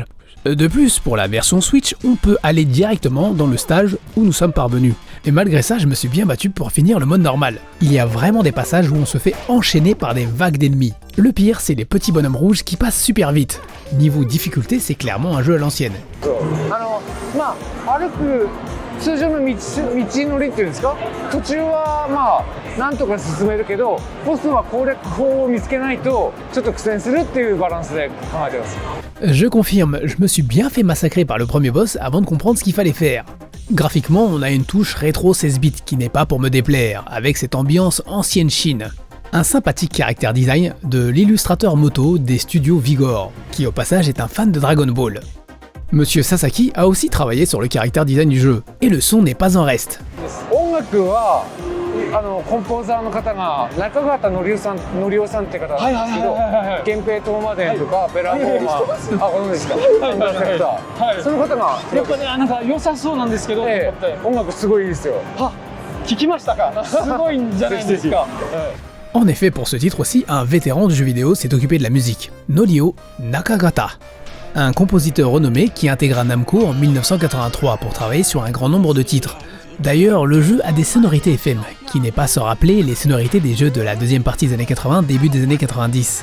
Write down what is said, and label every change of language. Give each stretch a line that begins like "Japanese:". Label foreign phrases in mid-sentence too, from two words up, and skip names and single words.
French: De plus, pour la version Switch, on peut aller directement dans le stage où nous sommes parvenus. Et malgré ça, je me suis bien battu pour finir le mode normal. Il y a vraiment des passages où on se fait enchaîner par des vagues d'ennemis. Le pire, c'est les petits bonhommes rouges qui passent super vite. Niveau difficulté, c'est clairement un jeu à l'ancienne.
Japanese: 通常の道のりっていうんですか、途中はまあなんとか進めるけど、ボスは攻略法を見つけないとちょっと苦戦するっていうバランスで考えてます。
French: Je confirme, je me suis bien fait massacrer par le premier boss avant de comprendre ce qu'il fallait faire. Graphiquement, on a une touche rétro 16 bits qui n'est pas pour me déplaire, avec cette ambiance ancienne Chine. Un sympathique caractère design de l'illustrateur moto des studios Vigor, qui au passage est un fan de Dragon Ball. Monsieur Sasaki a aussi travaillé sur le caractère design du jeu, et le son n'est pas en reste.
Japanese: 音楽はコンポーザーの方が中川のりおさんって方なんですけど、源平東馬伝とかベラフォーマー、あ、ご存知ですか？その方がやっぱね、なんか良さそうなんですけど、音楽すごいいいですよ。あ、聞きましたか？すごいんじゃないですか。
French: En effet, pour ce titre aussi, un vétéran du jeu vidéo s'est occupé de la musique, Norio Nakagata. Un compositeur renommé qui intégra Namco en 1983 pour travailler sur un grand nombre de titres. D'ailleurs, le jeu a des sonorités FM, qui n'est pas sans rappeler les sonorités des jeux de la deuxième partie des années 80, début des années 90.